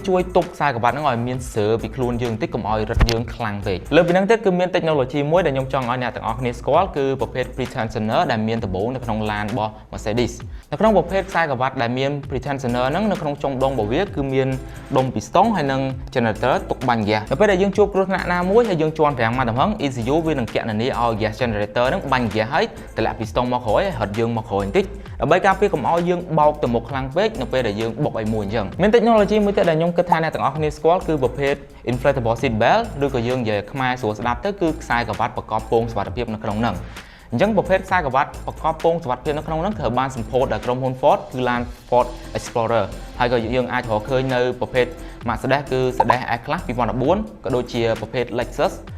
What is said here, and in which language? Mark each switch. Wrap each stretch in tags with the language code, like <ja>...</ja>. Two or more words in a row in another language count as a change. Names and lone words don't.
<km>ជួយទប់ខ្សែក្បាត់ហ្នឹងឲ្យមានស្រើពីខ្លួនយើងបន្តិចកុំឲ្យរឹតយើងខ្លាំងពេកលើពីហ្នឹងទៀតគឺមាន technology មួយដែលខ្ញុំចង់ឲ្យអ្នកទាំងអស់គ្នាស្គាល់គឺប្រភេទ pretensioner ដែលមានដំបូងនៅក្នុងឡានរបស់ Mercedes នៅក្នុងប្រភេទខ្សែក្បាត់ដែលមាន pretensioner ហ្នឹងនៅក្នុងចុងដុំរបស់វាគឺមានដុំពីស្តុងហើយនិង generator ទុកបាញ់ហ្គាសនៅពេលដែលយើងជួបគ្រោះថ្នាក់ណាមួយហើយយើងជន់ប្រាំងមកដំហឹង ECU វានឹងគណនាឲ្យ gas generator ហ្នឹងបាញ់ហ្គាសហើយតម្លាក់ពីស្តុងមកក្រោយហើយហិតយើងមកក្រោយបន្តិចដើម្បីការពារកុំឲ្យយើងបោកទៅមុខខ្លាំងពេកនៅពេលដែលយើងបុកអីមួយអញ្ចឹងមាន technology មួយទៀតដែលខ្ញុំគិតថាអ្នកទាំងអស់គ្នាស្គាល់គឺប្រភេទ</km> <en>inflatable seat belt</en> <km>ឬក៏យើងនិយាយខ្មែរស្រួលស្ដាប់ទៅគឺខ្សែក្បាត់ប្រកបពងសុវត្ថិភាពនៅក្នុងហ្នឹងអញ្ចឹងប្រភេទខ្សែក្បាត់ប្រកបពងសុវត្ថិភាពនៅក្នុងហ្នឹងត្រូវបានសម្ពោធដោយក្រុមហ៊ុន Ford គឺឡាន Ford Explorer ហើយក៏យើងអាចរកឃើញនៅប្រភេទ Mercedes គឺ Mercedes S-Class 2014ក៏ដូចជាប្រភេទ Lexus</km>